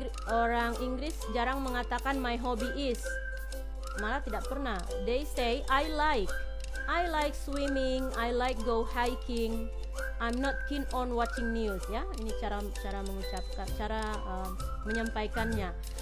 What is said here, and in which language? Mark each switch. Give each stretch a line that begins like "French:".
Indonesian: Orang Inggris jarang mengatakan
English: my hobby is,
Indonesian: malah tidak pernah.
English: They say I like swimming, I like go hiking. I'm not keen on watching news, ya.
Indonesian: Ini cara mengucapkan, menyampaikannya.